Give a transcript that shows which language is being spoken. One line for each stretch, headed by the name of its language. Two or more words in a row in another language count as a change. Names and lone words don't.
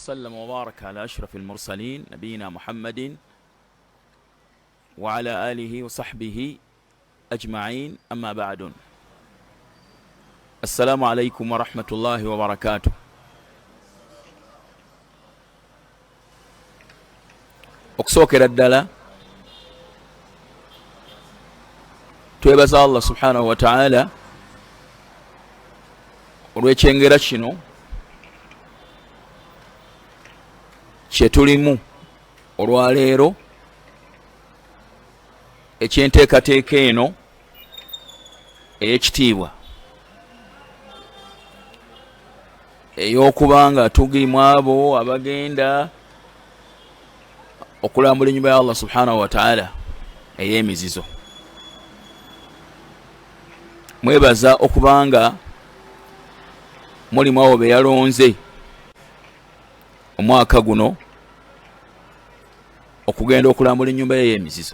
Arabic: وسلم وبارك على أشرف المرسلين نبينا محمد وعلى آله وصحبه أجمعين أما بعد. السلام عليكم ورحمة الله وبركاته.
Ganda: Okusokera ddala twebaza Allah
Arabic: سبحانه وتعالى
Ganda: olw'ekyengera kino kye tulimu olwaleero ekyenteekateeka eno ey'ekitiibwa ey'okuba nga tugimu abo abagenda okulambula ennyumba ya Allah
Arabic: سبحانه وتعالى
Ganda: ey'emizizo. Mwebaza okubanga mulimu abo be yalonze omwaka guno okugenda okulambula ennyumba ye ey'emizizo.